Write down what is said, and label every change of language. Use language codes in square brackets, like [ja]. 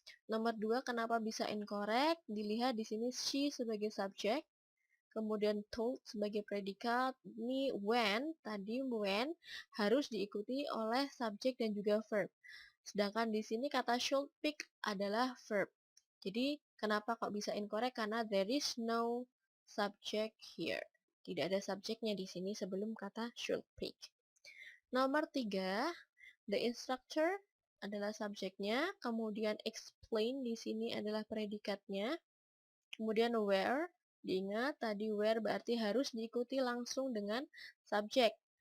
[id] Nomor 2, kenapa bisa incorrect? Dilihat di sini she sebagai subjek, kemudian told sebagai predikat. Ini when, tadi when harus diikuti oleh subjek dan juga verb. Sedangkan di sini kata should pick adalah verb. Jadi kenapa kok bisa incorrect? Karena [en] there is no subject here. [id] Tidak ada subjeknya di sini sebelum kata should pick. Nomor 3, the instructor adalah subjeknya, kemudian explain di sini adalah predikatnya, kemudian where, diingat tadi where berarti harus diikuti langsung dengan subjek.